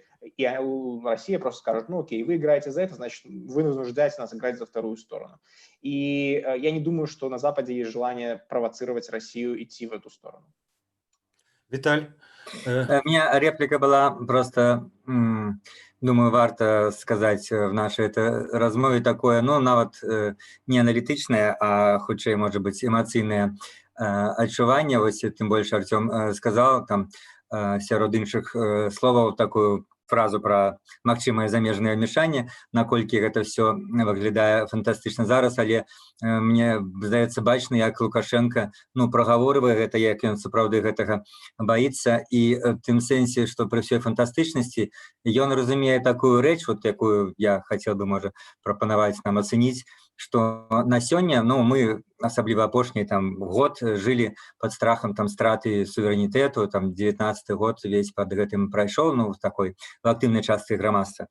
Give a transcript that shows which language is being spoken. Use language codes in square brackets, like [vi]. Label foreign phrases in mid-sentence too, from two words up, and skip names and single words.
[ru] И Россия просто скажет, ну, окей, вы играете за это, значит, вы вынуждаете нас играть за вторую сторону. И я не думаю, что на Западе есть желание провоцировать Россию идти в эту сторону. Віталь, У меня реплика была просто, думаю, варто сказать в нашей этой размове такое, ну, [be] нават не аналітычнае, а хутчэй, [ru] может быть, [be] эмоцыйнае адчуванне. Вось тым больш Артём сказал там сярод іншых словаў такую фразу про магчымае замежнае ўмешанне, наколькі гэта все выглядае фантастычна зараз, але мне здаецца бачна, як Лукашенко ну прагаворвае гэта, як ён сапраўды гэтага баіцца, і тым сэнсе, што пры ўсёй фантастычнасці ён разумее такую рэч, вот якую я хацеў бы можа прапанаваць нам ацэніць, што на сёння, ну мы асабліва апошні там год жылі под страхам там страты суверэнітэту, там 19 год весь под гэтым прайшоў, ну такой в актыўнай частцы грамадства.